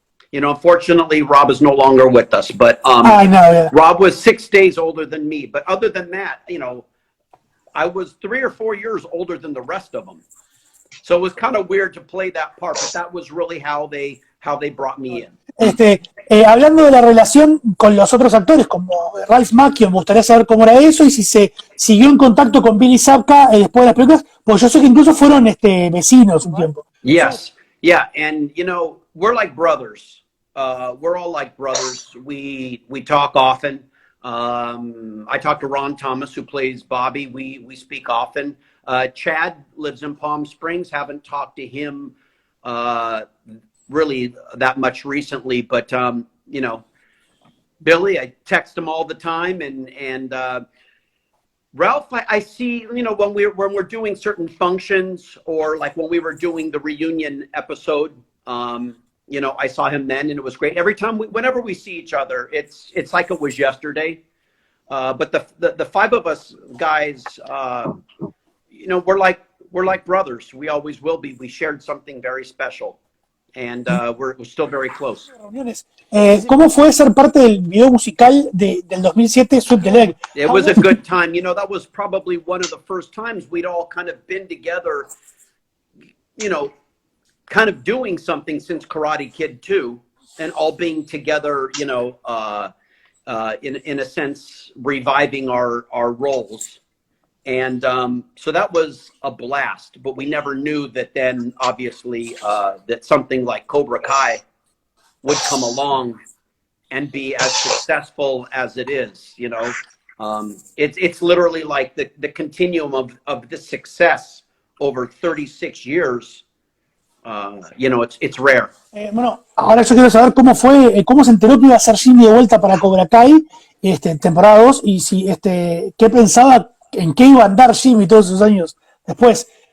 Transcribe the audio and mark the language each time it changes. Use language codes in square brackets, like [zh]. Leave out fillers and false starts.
[en] You know, unfortunately, Rob is no longer with us, but I know, yeah. Rob was 6 days older than me. But other than that, you know, I was 3 or 4 years older than the rest of them. So it was kind of weird to play that part, but that was really how they brought me in. [es] Hablando de la relación con los otros actores, como Ralph Macchio, me gustaría saber cómo era eso y si se siguió en contacto con Billy Zabka después de las películas, pues yo sé que incluso fueron vecinos un tiempo. [en] Yes, yeah, and you know, we're like brothers. We're all like brothers. We talk often. I talk to Ron Thomas, who plays Bobby. We speak often. Chad lives in Palm Springs. Haven't talked to him really that much recently, but you know, Billy, I text him all the time, and Ralph, I see, you know, when we're doing certain functions, or like when we were doing the reunion episode. You know, I saw him then, and it was great. Every time, whenever we see each other, it's like it was yesterday. But the 5 of us guys, you know, we're like brothers. We always will be. We shared something very special, and we're still very close. [es] ¿Cómo fue ser parte del video musical del 2007, Sweep the Leg? [en] It was a good time. You know, that was probably one of the first times we'd all kind of been together, you know, kind of doing something since Karate Kid 2, and all being together, you know, in a sense, reviving our roles. And so that was a blast, but we never knew that then, obviously, that something like Cobra Kai would come along and be as successful as it is. You know, it's literally like the continuum of the success over 36 years. You know, it's rare. [es] Bueno, ahora yo quiero saber cómo fue, cómo se enteró que iba a ser Jimmy de vuelta para Cobra Kai, temporada 2, y si, qué pensaba, en qué iba a andar Jimmy todos esos años después.